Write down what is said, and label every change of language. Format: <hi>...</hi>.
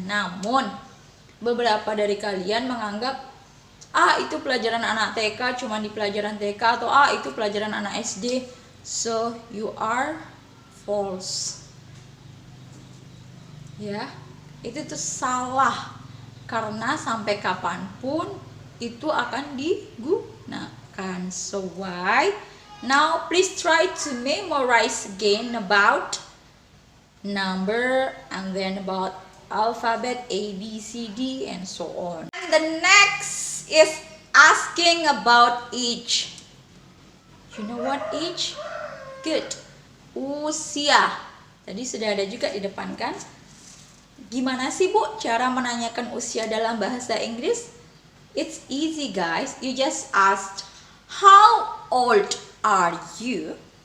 <id>Namun, beberapa dari kalian menganggap itu pelajaran anak TK, cuma di pelajaran TK, atau itu pelajaran anak SD.</id> <en>So, you are false.</en> <id>Ya, itu tuh salah. Karena sampai kapanpun itu akan digunakan.</id> <en>So, why? Now, please try to memorize again about number and then about alphabet A, B, C, D, and so on. And the next is asking about age. You know what age? Good. Usia.</en> <id>Tadi sudah ada juga di depan kan? Gimana sih Bu cara menanyakan usia dalam bahasa Inggris?</id> <en>It's easy guys. You just ask, how old are you?</en>